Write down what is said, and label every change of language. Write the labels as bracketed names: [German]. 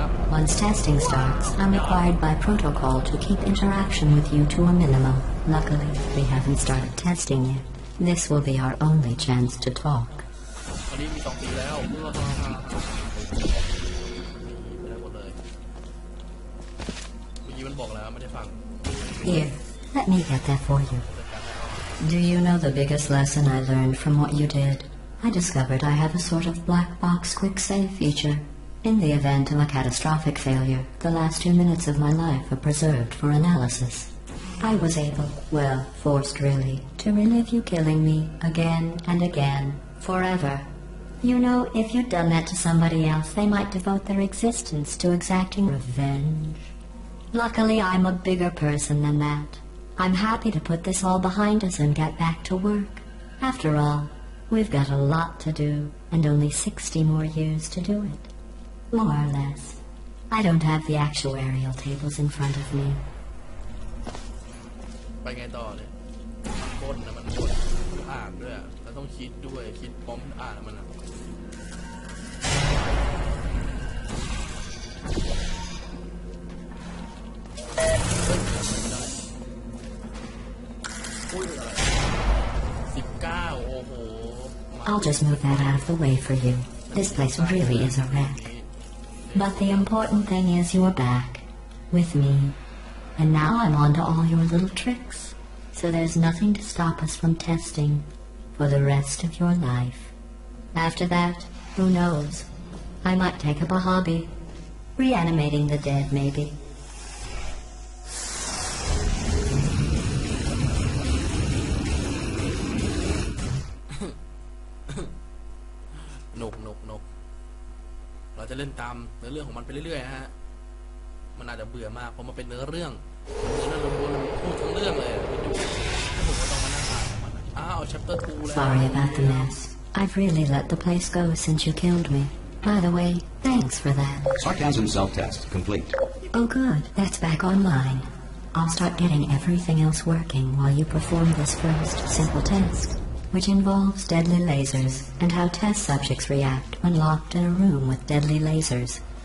[English] Once testing starts, I'm required by protocol to keep interaction with you to a minimum. Luckily, we haven't started testing yet. This will be our only chance to talk. [Thai] อันนี้มี2 สีแล้วไปได้หมดเลยเมื่อกี้มันบอกแล้วไม่ได้ฟัง [English] Here, let me get that for you. Do you know the biggest lesson I learned from what you did? I discovered I have a sort of black box quick save feature. In the event of a catastrophic failure, the last 2 minutes of my life are preserved for analysis. I was able, well, forced really, to relive you killing me again and again, forever. You know, if you'd done that to somebody else, they might devote their existence to exacting revenge. Luckily, I'm a bigger person than that. I'm happy to put this all behind us and get back to work. After all, we've got a lot to do, and only 60 more years to do it. More or less. I don't have the actuarial tables in front of me. [Thai] ไปไงต่อเนี่ยมันบนนะมันบนอ่านด้วยแล้วต้องคิดด้วยคิดพร้อมอ่านมันนะ19โอ้โห [English] I'll just move that out of the way for you. This place really is a wreck. But the important thing is you're back, with me, and now I'm on to all your little tricks, so there's nothing to stop us from testing for the rest of your life. After that, who knows? I might take up a hobby, reanimating the dead maybe. [Thai] นกเราจะเล่นตามเนื้อเรื่องของมันไปเรื่อยๆฮะมันอาจจะเบื่อมากเพราะมันเป็นเนื้อเรื่องล้วนๆพูดทั้งเรื่องเลยไปดูผมก็ต้องมานั่งอ่านมันchapter 2 แล้ว [English] Sorry about the mess. I've really let the place go since you killed me. By the way, thanks for that. Sarcasm self-test complete. Oh good, that's back online. I'll start getting everything else working while you perform this first simple test, which involves deadly lasers and how test subjects react when locked in a room with deadly lasers.